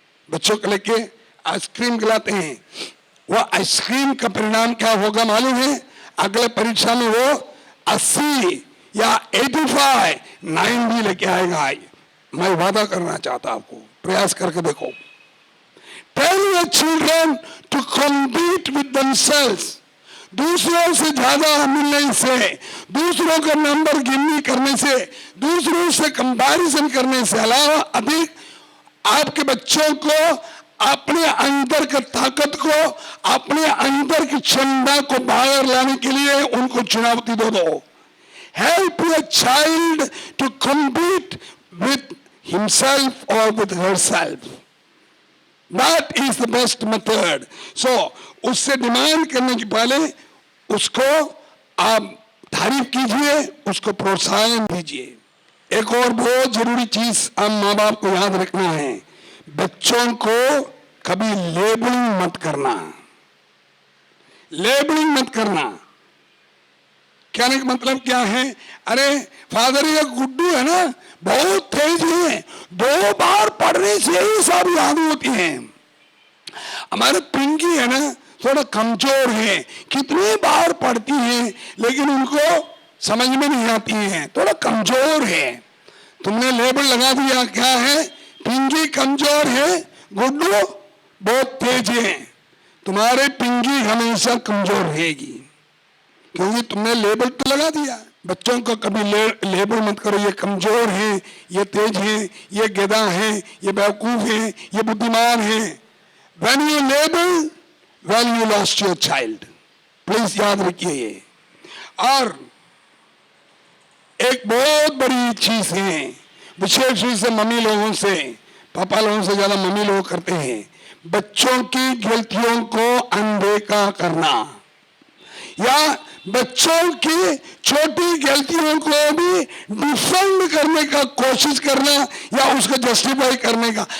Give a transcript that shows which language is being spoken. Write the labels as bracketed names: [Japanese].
[Hindi] बच्चों को लेके आइसक्रीम खिलाते हैं, वो आइसक्रीम का परिणाम क्या होगा मालूम है? अगले परीक्षा में वो 80 या 85, 90 लेके आएगा। मैं वादा करना चाहता आपको, प्रयास करके देखो। [English] Tell your children to compete with themselves. [Hindi] दूसरों से ज्यादा मिलने से, दूसरों का नंबर गिननी करने से, दूसरों से कंपैरिजन करने से अलावा अधिक आपके बच्चों को अपने अंदर की ताकत को, अपने अंदर की क्षमता को बाहर लाने के लिए उनको चुनौती दो। [English] Help your child to compete with himself or with herself. That is the best method. So [Hindi] उससे डिमांड करने के पहले उसको आप तारीफ कीजिए, उसको प्रोत्साहन दीजिए। एक और बहुत जरूरी चीज हम माँ बाप को याद रखना है, बच्चों को कभी लेबलिंग मत करना। लेबलिंग मत करना कहने का मतलब क्या है? अरे फादर ये गुड्डू है ना, बहुत तेज है, 2 बार पढ़ने से ही सब याद होती है। हमारे पिंकी है ना, थोड़ा कमजोर है, कितनी बार पढ़ती है लेकिन उनको समझ में नहीं आती है, थोड़ा कमजोर है। तुमने लेबल लगा दिया, क्या है? पिंकी कमजोर है, गुड्डू बहुत तेज है। तुम्हारे पिंकी हमेशा कमजोर रहेगी, क्योंकि तुमने लेबल तो लगा दिया। बच्चों को कभी लेबल मत करो, ये कमजोर है, ये तेज है, ये गधा है, ये बेवकूफ है, ये बुद्धिमान है। [English] When you label, well you lost your child. [Hindi] Please याद रखिए ये। और एक बहुत बड़ी चीज है, विशेष रूप से मम्मी लोगों से, पापा लोगों से ज्यादा मम्मी लोग करते हैं, बच्चों की गलतियों को अनदेखा करना, या बच्चों की छोटी गलतियों को भी डिफेंड करने का कोशिश करना, या उसको जस्टिफाई करने का।